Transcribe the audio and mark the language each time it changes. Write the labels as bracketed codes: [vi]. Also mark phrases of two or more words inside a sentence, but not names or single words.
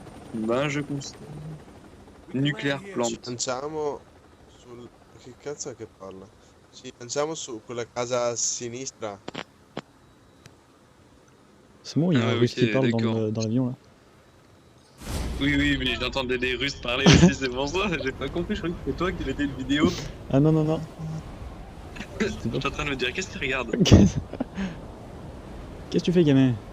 [fr] Ben, je constate. [en] Nuclear plant. [it] Lanciamo sul... Che cazzo è che parla? Ci lanciamo su quella casa a sinistra. [fr] C'est bon, il y a Ah un ouais, russe qui ok, parle d'accord. dans l'avion là. Oui, oui, mais j'entendais des Russes parler aussi, c'est pour ça. J'ai pas compris, je croyais que c'était toi qui mettais une vidéo. Ah non, non, non. J'étais en train de me dire, qu'est-ce qu'il regarde? Qu'est-ce que tu fais, gamin?